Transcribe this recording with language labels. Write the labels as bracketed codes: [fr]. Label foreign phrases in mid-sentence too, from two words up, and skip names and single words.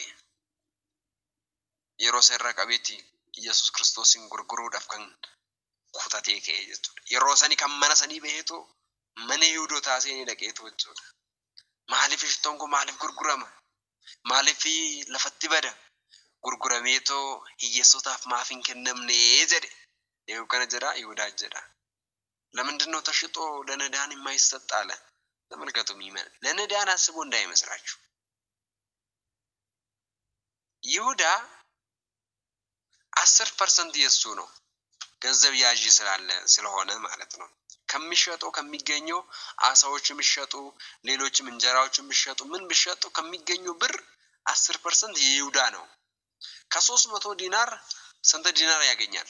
[om] Yeroo serra qabeeti Yesuus Kiristoosin gurguruudhaaf kan kutatee ka'e jechuudha. Yeroo sani kan mana sanii baheetu mana Yihuudootaa seenee dhaqeetu jechuudha. Maaliif shittoon kun maaliif gurgurama? Maaliif lafatti bada? Gurgurameetoo hiyyeessotaaf maaf hin kennamne jedhe. Yoo kana jedha Yihudaa jedha. [am] ለምንድን ነው ተሽጦ ለነዳያን የማይሰጥ አለ? ተመልከቱ ሚመን ለነዳያን አስቦ እንዳይመስላችሁ ይሁዳ 10% የሱ ነው ገንዘብ ያዢ ስለሆነ ማለት ነው። ከሚሸጠው ከሚገኘው አሳዎች የሚሸጡ ሌሎችም እንጀራዎች የሚሸጡ ምን ቢሸጡ ከሚገኘው ብር 10% የይሁዳ ነው። ከ300 ዲናር ስንት ዲናር ያገኛል?